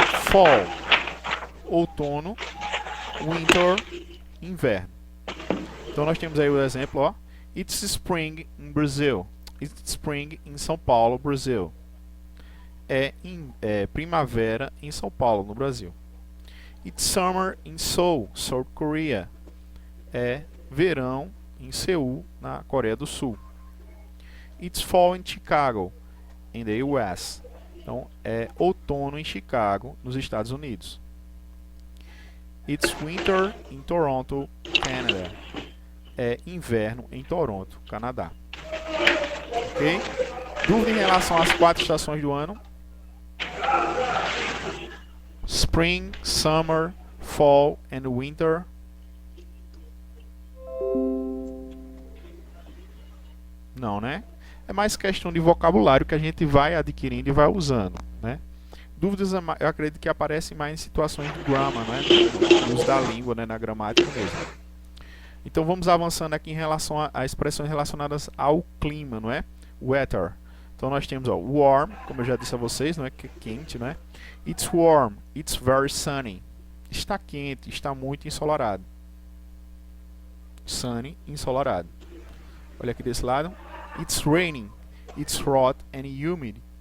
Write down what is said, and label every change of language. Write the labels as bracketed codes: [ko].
[pt] Fall, outono. Winter, inverno. Então nós temos aí o exemplo, ó. [en] It's spring in Brazil. It's spring [pt] em São Paulo, Brasil. É primavera em São Paulo, no Brasil. [en] It's summer in Seoul, South Korea. [pt] É verão em Seul, na Coreia do Sul. [en] It's fall in Chicago, in the US. [pt] Então é outono em Chicago, nos Estados Unidos. [en] It's winter in Toronto, Canada. [pt] É inverno em Toronto, Canadá. Ok? Dúvida em relação às 4 estações do ano? [en] Spring, Summer, Fall and Winter. [pt] Não, né? É mais questão de vocabulário que a gente vai adquirindo e vai usando, né? Dúvidas, eu acredito que aparecem mais em situações de grammar, né? No uso da língua, né? Na gramática mesmo. Então vamos avançando aqui em relação a expressões relacionadas ao clima, não é? Weather. Então nós temos, ó, warm, como eu já disse a vocês, não é? Que quente, né? [en] It's warm, it's very sunny. [pt] Está quente, está muito ensolarado. Sunny, ensolarado. Olha aqui desse lado. [en] It's raining, it's hot and humid.